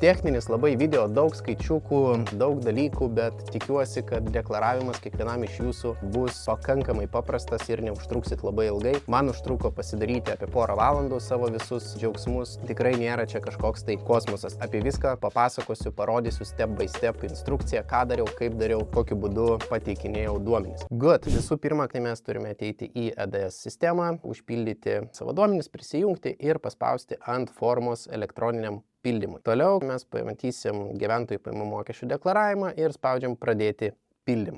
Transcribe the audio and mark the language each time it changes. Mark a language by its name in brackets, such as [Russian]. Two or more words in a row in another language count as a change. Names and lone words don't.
[Lithuanian] Techninis labai video, daug skaičiukų, daug dalykų, bet tikiuosi, kad deklaravimas kiekvienam iš jūsų bus pakankamai paprastas ir neužtruksit labai ilgai. Man užtruko pasidaryti apie porą valandų savo visus džiaugsmus. Tikrai nėra čia kažkoks tai kosmosas. Apie viską papasakosiu, parodysiu [English] step by step [Lithuanian] instrukciją, ką dariau, kaip dariau, kokiu būdu pateikinėjau duomenis. Good. Visų pirma, kai mes turime ateiti į EDS sistemą, užpildyti savo duomenis, prisijungti ir paspausti ant formos elektroniniam pildymui. Toliau mes pamatysim gyventojų pajamų mokesčių deklaravimą ir spaudžiam pradėti pildymą.